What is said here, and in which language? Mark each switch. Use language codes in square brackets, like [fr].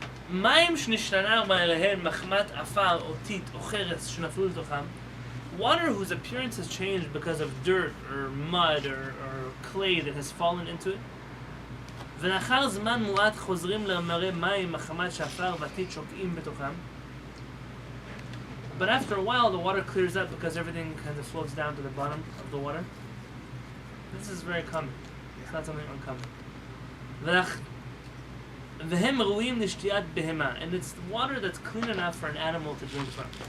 [he] מים שנשתנה מעליהם מחמת עפר או טיט או חרס שנפלו לתוכם. [en] Water whose appearance has changed because of dirt or mud or clay that has fallen into it. [he] ולאחר זמן מועט חוזרים למראה מים מחמת שעפר והטיט שוקעים בתוכם. [en] But after a while the water clears up because everything kind of floats down to the bottom of the water. This is very common. It's not something uncommon. [he] והם ראויים לשתיית בהמה, [en] and it's water that's clean enough for an animal to drink from.